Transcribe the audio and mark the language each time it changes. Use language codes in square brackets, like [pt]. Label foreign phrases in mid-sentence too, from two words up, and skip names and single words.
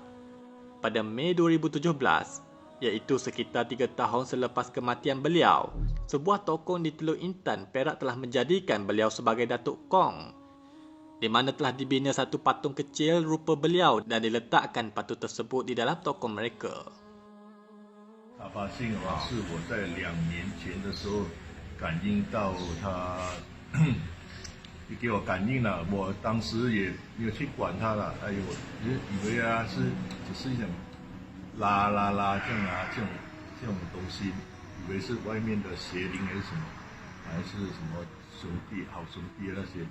[ms] Pada Mei 2017, iaitu sekitar 3 tahun selepas kematian beliau, sebuah tokong di Teluk Intan, Perak telah menjadikan beliau sebagai Datuk Kong, di mana telah dibina satu patung kecil rupa beliau dan diletakkan patung tersebut di dalam tokong mereka. [zh] 卡巴信啊，是我在2年前的时候感应到他，给我感应了，我当时也没有去管他了，哎呦，我以为啊只是一种拉这样啊，这种东西，以为是外面的邪灵还是什么，还是什么兄弟好兄弟那些。